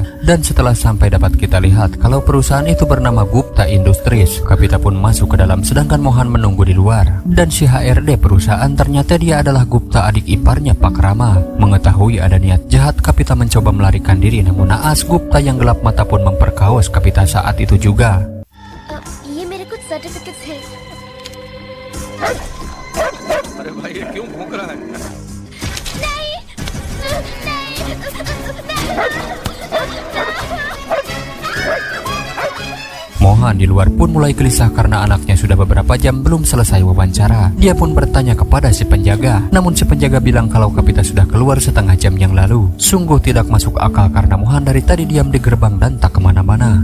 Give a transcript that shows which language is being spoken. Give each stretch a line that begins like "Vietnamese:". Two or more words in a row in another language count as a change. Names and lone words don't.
Indonesian: Dan setelah sampai dapat kita lihat kalau perusahaan itu bernama Gupta Industries. Kapita pun masuk ke dalam sedangkan Mohan menunggu di luar. Dan si HRD perusahaan ternyata dia adalah Gupta, adik iparnya Pak Rama. Mengetahui ada niat jahat, Kapita mencoba melarikan diri, namun naas Gupta yang gelap mata pun memperkaos Kapita saat itu juga.
Hindi: ये मेरे कुछ सर्टिफिकेट्स हैं। अरे भाई ये क्यों भौंक रहा है?
Indonesian: Mohan di luar pun mulai gelisah karena anaknya sudah beberapa jam belum selesai wawancara. Dia pun bertanya kepada si penjaga, namun si penjaga bilang kalau Kapita sudah keluar setengah jam yang lalu. Sungguh tidak masuk akal karena Mohan dari tadi diam di gerbang dan tak kemana-mana.